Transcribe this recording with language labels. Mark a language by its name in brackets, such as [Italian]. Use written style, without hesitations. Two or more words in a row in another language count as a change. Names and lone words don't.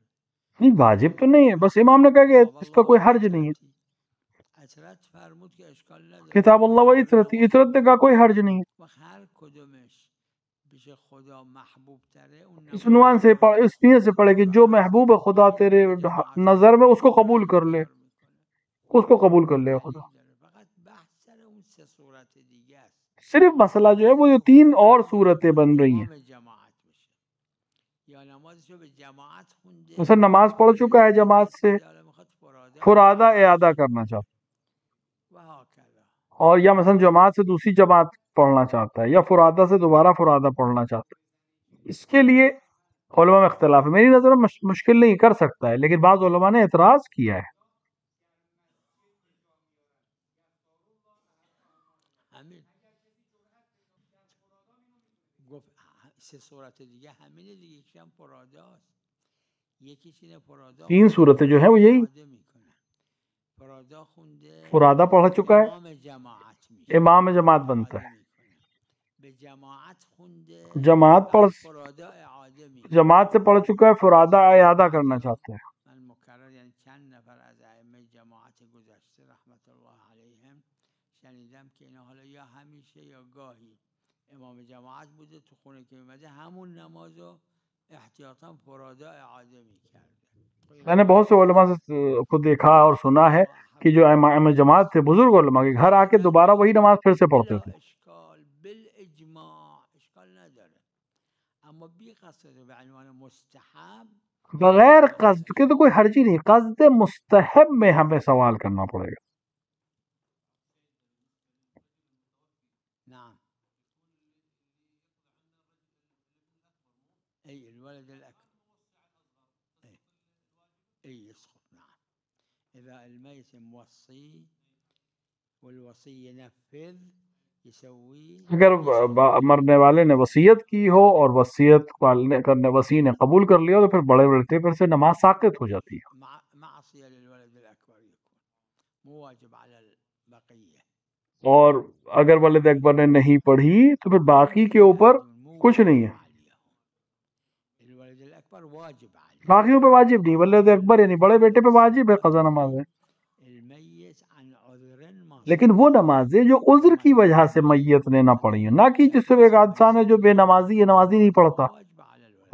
[Urdu] نہیں واجب تو نہیں ہے، بس امام نے کہا کہ اس کا کوئی حرج نہیں ہے. [Persian] اثرت فرمود که اشکال نداره. [Urdu] کتاب اللہ و عطرت نے کہا کوئی حرج نہیں ہے. [Persian] و هر کدومش پیش خدا محبوب تره اون [Urdu] اس عنوان سے اس نیت سے پڑھے کہ جو محبوب خدا تیرے نظر میں اس کو قبول کر لے، اس کو قبول کر لے خدا. [Persian] فقط بحث سر اون سه صورت دیگه است. [Urdu] صرف مسئلہ جو ہے وہ جو تین اور صورتیں بن رہی ہیں. [Persian] جماعت بشه یا نمازشو به جماعت خونده، [Urdu] مثلا نماز پڑھ چکا ہے جماعت سے، فرادہ اعادہ کرنا چاہتا ہے، اور یا مثلا جماعت سے دوسری جماعت پڑھنا چاہتا ہے، یا فرادہ سے دوبارہ فرادہ پڑھنا چاہتا ہے. اس کے لیے علماء میں اختلاف ہے. میری نظر میں مشکل نہیں، کر سکتا ہے، لیکن بعض علماء نے اعتراض کیا ہے. [Persian] گفت سه صورت دیگه همینه دیگه، یکیش هم فراداست، یکیش اینه فرادا [Urdu] تین صورتیں جو ہیں وہ یہی. [Persian] فرادا خونده، [Urdu] فرادہ پڑھ چکا ہے، [Persian] امام جماعت میشه، [Urdu] امام جماعت بنتا ہے. [Persian] به جماعت خونده، [Urdu] جماعت پڑھ [Persian] فرادا اعاده میشه. [Urdu] جماعت سے پڑھ چکا ہے، فرادہ اعادہ کرنا چاہتا ہے. [Persian] من مکرر یعنی چند نفر از ائمه جماعت گذشته رحمت الله علیهم شنیدم که اینا حالا یا همیشه یا گاهی امام جماعت بوده، تو خونه که میمده همون نمازو احتیاطاً فرادا اعاده میکرده. [Urdu] میں نے بہت سے علماء کو دیکھا اور سنا ہے کہ جو امام جماعت تھے، بزرگ علماء کے گھر آ کے دوبارہ وہی نماز پھر سے پڑھتے تھے. [Persian] اشکال بالاجماع اشکال نداره، اما بی قصد به عنوان مستحب [Urdu] بغیر قصد کے تو کوئی حرج ہی نہیں. قصد مستحب میں ہمیں سوال کرنا پڑے گا. [Arabic] نعم. اي الولد الاكبر اي يسقط. نعم اذا الميت موصي والوصي ينفذ يسوي، [Urdu] اگر مرنے والے نے وصیت کی ہو اور وصیت کرنے وصی نے قبول کر لیا تو پھر بڑے بڑے پھر سے نماز ساقط ہو جاتی ہے. [Arabic] معصية للولد الأكبر يكون مو واجب على البقية. [Urdu] اور اگر والد اکبر نے نہیں پڑھی تو پھر باقی کے اوپر کچھ نہیں ہے، [Arabic] الولد الاکبر واجب علیہ، [Urdu] باقیوں پہ واجب نہیں، والد اکبر یعنی بڑے بیٹے پہ واجب ہے قضا نماز ہے، [Arabic] المیت عن عذر ما [Urdu] لیکن وہ نمازیں جو عذر کی وجہ سے میت نے نہ پڑھی ہیں، نہ کہ جس سے ایک انسان ہے جو بے نمازی ہے، نمازی نہیں پڑھتا، [Arabic] واجب علی الولد،